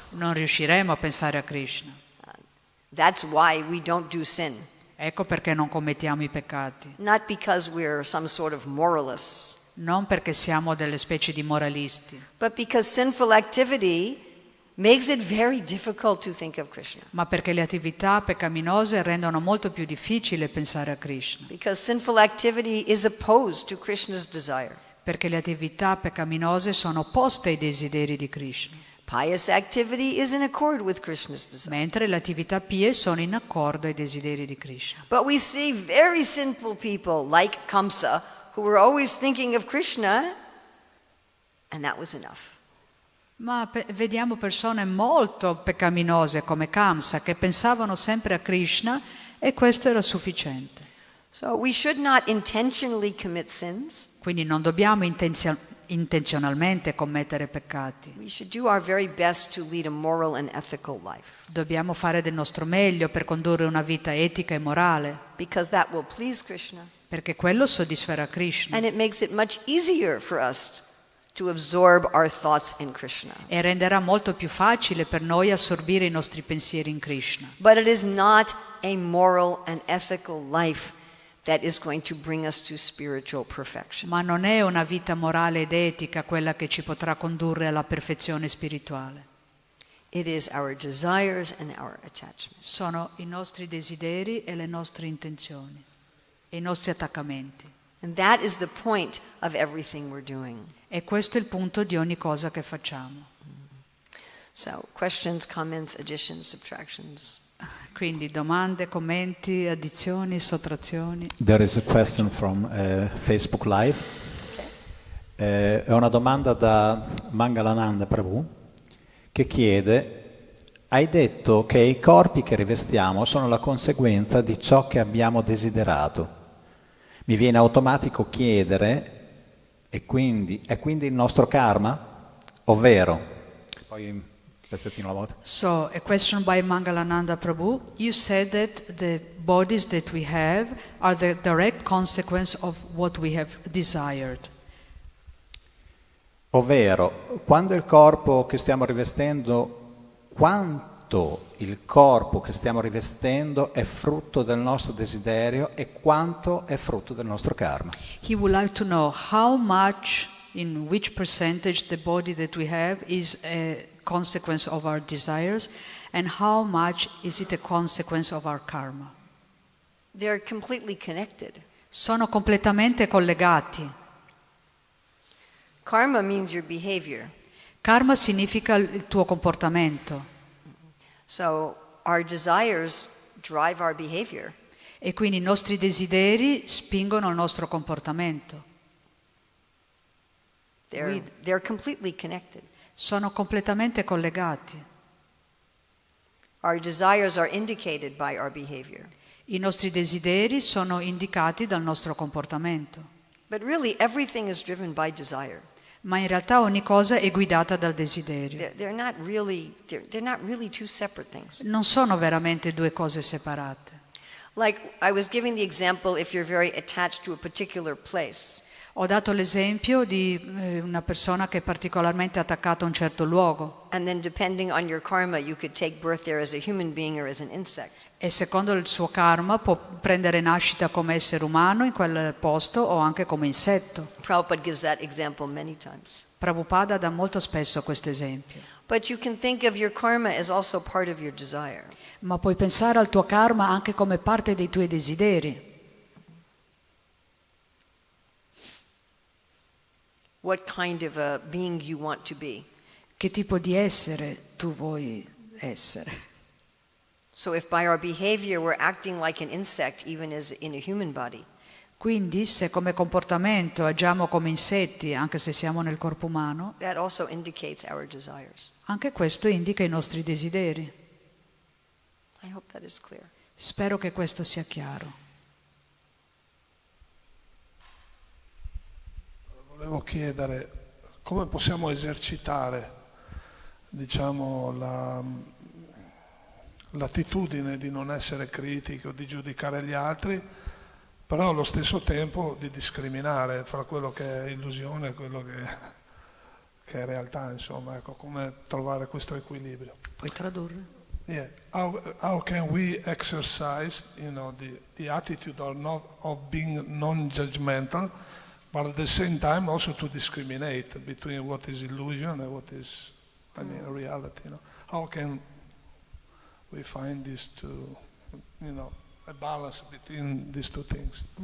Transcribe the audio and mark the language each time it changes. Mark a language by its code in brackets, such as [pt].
[it] non riusciremo a pensare a Krishna. [en] That's why we don't do sin. [it] Ecco perché non commettiamo i peccati. [en] Not because we're some sort of moralists, [it] Non perché siamo delle specie di moralisti, [en] but because sinful activity makes it very difficult to think of Krishna. [it] ma perché le attività peccaminose rendono molto più difficile pensare a Krishna, [en] Because sinful activity is opposed to Krishna's desire. [it] perché le attività peccaminose sono opposte ai desideri di Krishna, [en] Pious activity is in accord with Krishna's desire. [it] mentre le attività pie sono in accordo ai desideri di Krishna. [en] But we see very sinful people like Kamsa who were always thinking of Krishna, and that was enough. [it] Ma vediamo persone molto peccaminose come Kamsa che pensavano sempre a Krishna e questo era sufficiente. [en] So we should not intentionally commit sins. [it] Quindi non dobbiamo intenzionalmente commettere peccati. [en] We should do our very best to lead a moral and ethical life, [it] Dobbiamo fare del nostro meglio per condurre una vita etica e morale, [en] because that will please Krishna. [it] perché quello soddisferà Krishna [en] And it makes it much easier for us to absorb our thoughts in Krishna. [it] e renderà molto più facile per noi assorbire i nostri pensieri in Krishna. [en] But it is not a moral and ethical life that is going to bring us to spiritual perfection. [it] Ma non è una vita morale ed etica quella che ci potrà condurre alla perfezione spirituale. [en] It is our desires and our attachments. [it] Sono i nostri desideri e le nostre intenzioni, e i nostri attaccamenti. [en] And that is the point of everything we're doing. [it] E questo è il punto di ogni cosa che facciamo. [en] So, questions, comments, additions, subtractions. [it] Quindi domande, commenti, addizioni, sottrazioni. [en] There is a question from Facebook Live. [it] È una domanda da Mangalananda Prabhu che chiede: hai detto che i corpi che rivestiamo sono la conseguenza di ciò che abbiamo desiderato. Mi viene automatico chiedere, è quindi il nostro karma? Ovvero, poi un pezzettino alla volta. [en] So, a question by Mangalananda Prabhu. You said that the bodies that we have are the direct consequence of what we have desired. [it] Ovvero, quando il corpo che stiamo rivestendo, quanto il corpo che stiamo rivestendo è frutto del nostro desiderio e quanto è frutto del nostro karma. [en] He would like to know how much, in which percentage the body that we have is a consequence of our desires and how much is it a consequence of our karma. They're completely connected. [it] Sono completamente collegati. [en] Karma means your behavior. [it] Karma significa il tuo comportamento [en] So, our desires drive our behavior. [it] e quindi i nostri desideri spingono il nostro comportamento. [en] They're completely connected. [it] Sono completamente collegati. [en] Our desires are indicated by our behavior. [it] I nostri desideri sono indicati dal nostro comportamento, [en] But really, everything is driven by desire. [it] ma in realtà ogni cosa è guidata dal desiderio. [en] They're not really two separate things. [it] Non sono veramente due cose separate. [en] Like I was giving the example, if you're very attached to a particular place, [it] Ho dato l'esempio di una persona che è particolarmente attaccata a un certo luogo [en] and then depending on your karma, you could take birth there as a human being or as an insect. [it] e secondo il suo karma può prendere nascita come essere umano in quel posto o anche come insetto. [en] Prabhupada gives that example many times. [it] Prabhupada dà molto spesso questo esempio. [en] But you can think of your karma as also part of your desire. [it] Ma puoi pensare al tuo karma anche come parte dei tuoi desideri. [en] What kind of a being you want to be. [it] Che tipo di essere tu vuoi essere? [en] So if by our behavior we're acting like an insect, even as in a human body, [it] Quindi se come comportamento agiamo come insetti, anche se siamo nel corpo umano, [en] that also indicates our desires. [it] anche questo indica i nostri desideri. [en] I hope that is clear. [it] Spero che questo sia chiaro. Volevo chiedere come possiamo esercitare, diciamo, l'attitudine di non essere critico, di giudicare gli altri, però allo stesso tempo di discriminare fra quello che è illusione e quello che è realtà, insomma, ecco, come trovare questo equilibrio. Puoi tradurre? [en] Yeah. How can we exercise, the attitude of being non-judgmental, but at the same time also to discriminate between what is illusion and what is I mean, reality. How can we find these two, a balance between these two things?